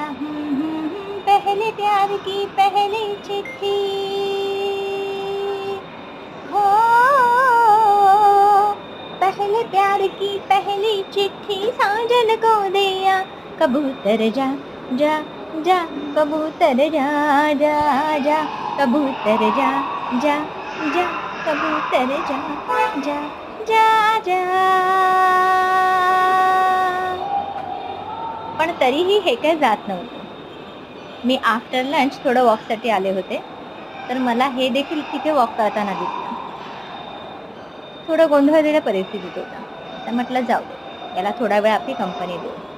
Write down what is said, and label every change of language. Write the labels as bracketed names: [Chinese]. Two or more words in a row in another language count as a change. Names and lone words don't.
[Hindi] पहले प्यार की पहली चिट्ठी हो, पहले प्यार की पहली चिट्ठी साजन को दिया। कबूतर जा जा जा, कबूतर जा जा जा, कबूतर जा जा जा, कबूतर जा जा जा जा। [Marathi] पण तरीही हे काही जात नव्हतं. मी [English] after lunch [Marathi] थोडं वॉकसाठी आले होते, तर मला हे देखील तिथे वॉक करताना दिसलं. थोडं गोंधळलेल्या परिस्थितीत होता. तर म्हटलं जाऊ दे, याला थोडा वेळ आपली कंपनी देऊ.